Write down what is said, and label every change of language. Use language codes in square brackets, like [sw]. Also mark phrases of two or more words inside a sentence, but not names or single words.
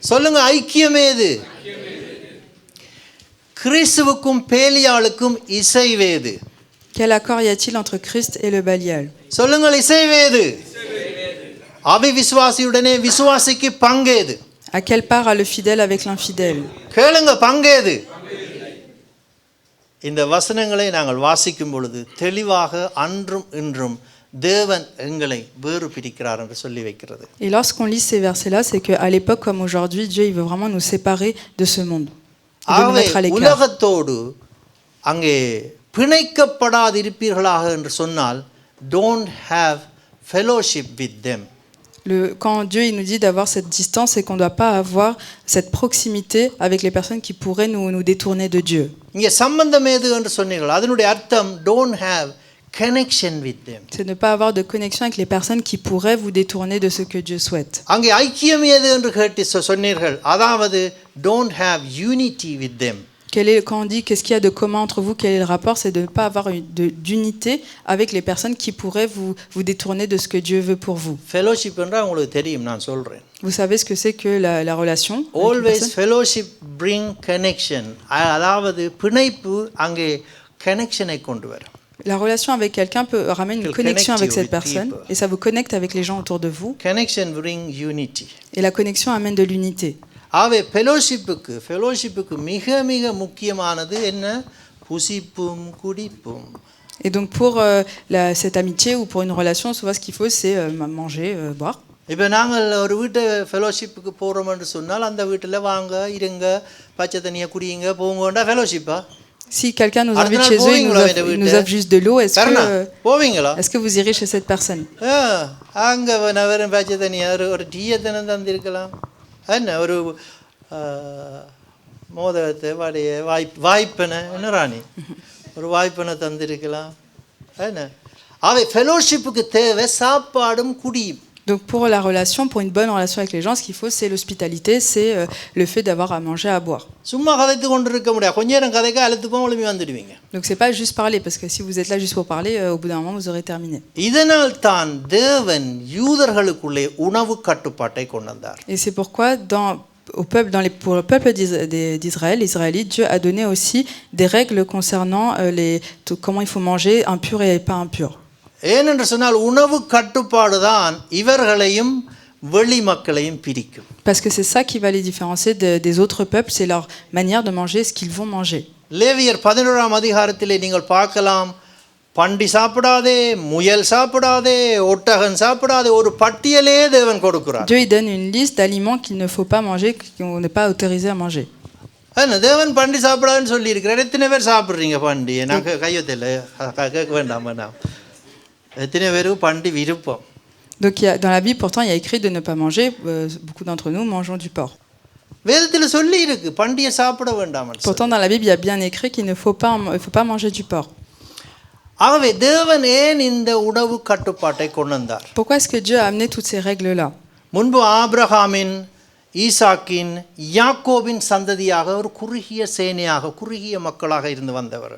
[fr] Quel accord y a-t-il entre Christ et le Balial? À quelle part a le fidèle avec l'infidèle? [ta] இந்த வசனங்களை நாங்கள் வாசிக்கும் பொழுது தெளிவாக அன்றும் இன்றும் தேவன் எங்களை வேறு பிரிக்கிறார் என்று சொல்லி வைக்கிறது. [fr] Et lorsqu'on lit ces versets-là, c'est qu'à l'époque comme aujourd'hui, Dieu il veut vraiment nous séparer de ce monde. Il veut nous mettre à l'écart. [ta] உலகத்தோடு அங்கே பிணைக்கப்படாதிருப்பீர்களாக என்று சொன்னால் [en] don't have fellowship with them. [fr] Quand Dieu il nous dit d'avoir cette distance, c'est qu'on ne doit pas avoir cette proximité avec les personnes qui pourraient nous détourner de Dieu. [ta] இங்கே சம்பந்தம் ஏது என்று சொன்னீர்கள், அதனுடைய அர்த்தம் [en] don't have connection with them. [fr] C'est ne pas avoir de connexion avec les personnes qui pourraient vous détourner de ce que Dieu souhaite. [ta] அங்கே ஐக்கியம் ஏது என்று கேட்டு சொன்னீர்கள், அதாவது [en] don't have unity with them. [fr] Quand on dit qu'est-ce qu'il y a de commun entre vous, quel est le rapport, c'est de ne pas avoir d'unité avec les personnes qui pourraient vous détourner de ce que Dieu veut pour vous. [ta] Fellowship என்றால் உங்களுக்கு தெரியும், நான் சொல்றேன். [fr] Vous savez ce que c'est que la relation? [en] Always fellowship bring connection. [ta] அதாவது பிணைப்பு அங்கே connectionஐ கொண்டு வரும். [fr] La relation avec quelqu'un peut ramener une connexion avec cette personne et ça vous connecte avec les gens autour de vous. [en] Connection bring unity. [fr] Et la connexion amène de l'unité. [ta] ஆவே fellowshipக்கு மிக மிக முக்கியமானது என்ன? புசிப்பும் குடிப்பும். [fr] Et donc pour cette amitié ou pour une relation, souvent ce qu'il faut c'est manger, boire. [ta] இப்போ நாங்கள் ஒரு வீட்டை ஃபெலோஷிப்புக்கு போகிறோம்னு சொன்னால் அந்த வீட்டில் வாங்க இருங்க பச்சை தண்ணியை குடியுங்க போங்கண்டா ஃபெலோஷிப்பா [fr] Si quelqu'un nous invite chez eux, il nous offre juste de l'eau, [ta] போவீங்களா [fr] est-ce que vous irez chez cette personne? [ta] அங்கே வெறும் பச்சை தண்ணியை ஒரு டீயை தானே தந்திருக்கலாம் என்ன ஒரு மோதகத்தை வடைய வாய்ப்பனை என்ன ராணி ஒரு வாய்ப்பனை தந்திருக்கலாம் என்ன அவை ஃபெலோஷிப்புக்கு தேவை சாப்பாடும் குடியும். [fr] Donc pour la relation, pour une bonne relation avec les gens, ce qu'il faut, c'est l'hospitalité, c'est le fait d'avoir à manger, à boire. [ta] சும்மா கதைத்து கொண்டு இருக்க முடியாது, கொஞ்ச நேரம் கதைக்க அழுத்துப்போம் ஒளிமி வந்துடுவீங்க. [fr] Donc c'est pas juste parler, parce que si vous êtes là juste pour parler, au bout d'un moment vous aurez terminé. [ta] இதனால் தான் தேவன் யூதர்களுக்குள்ளே உணவு கட்டுப்பாட்டை கொண்டு வந்தார். [fr] Et c'est pourquoi pour le peuple d'Israël, les Israélites, Dieu a donné aussi des règles concernant comment il faut manger impur et pas impur. [ta] ஏனென்று சொன்னால் உணவு கட்டுப்பாடு தான் இவர்களையும் வெளி மக்களையும் பிரிக்கும். [fr] Parce que c'est ça qui va les différencier des autres peuples, c'est leur manière de manger, ce qu'ils vont manger. [ta] லேவியர் 11ஆம் அதிகாரத்திலே நீங்கள் பார்க்கலாம், பண்டி சாப்பிடாதே, முயல் சாப்பிடாதே, ஒட்டகம் சாப்பிடாதே, ஒரு பட்டியலே தேவன் கொடுக்கிறார். [fr] Dieu il donne une liste d'aliments qu'il ne faut pas manger, qu'on n'est pas autorisé à manger. [ta] என்ன தேவன் பண்டி சாப்பிடாதுன்னு சொல்லி இருக்கிறார். எத்தனை பேர் சாப்பிட்றீங்க பண்டி? நாங்கள் கையொத்தையில் கேட்க வேண்டாம். எத்தனை பேருக்கு பண்டி விருப்பம்? [fr] Donc dans la Bible, pourtant, il y a écrit de ne pas manger. Beaucoup d'entre nous mangeons du porc. [ta] வேதத்தில் சொல்லி இருக்கு பண்டியை சாப்பிட வேண்டாம். [fr] Pourtant, dans la Bible, il y a bien écrit qu'il ne faut pas manger du porc. [ta] ஆகவே தேவன் ஏன் இந்த உணவு கட்டுப்பாட்டை கொண்டு வந்தார்? [fr] Pourquoi est-ce que Dieu a amené toutes ces règles-là? [ta] முன்பு ஆபிரகாமின், ஈசாக்கின், யாக்கோபின் சந்ததியாக ஒரு குறுகிய சேனையாக குறுகிய மக்களாக இருந்து வந்தவர்.